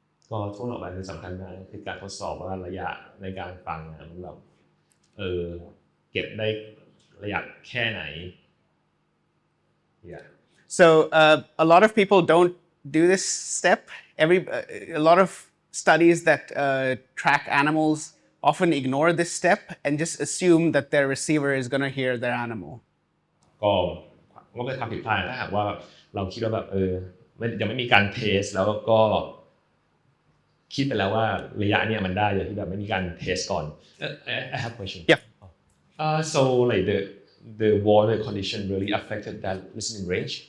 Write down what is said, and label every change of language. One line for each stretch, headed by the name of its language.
Thai: ก็ช่วงต่อไปคือสำคัญมากคือการทดสอบว่าระยะในการฟังของเราเก็บได้ระยะแค่ไหน Yeah.
English: So a lot of people don't do this step. A lot of studies that track animals often ignore this step and just assume that their receiver is going to hear their animal.
Thai: ก็เป็นความผิดพลาดถ้าหากว่าเราคิดว่าแบบยังไม่มีการเทสแล้วก็คิดไปแล้วว่าระยะเนี่ยมันได้โดยที่แบบไม่มีการเทสก่อน
English: I have a question. Yeah. So like the water condition really affected that listening range?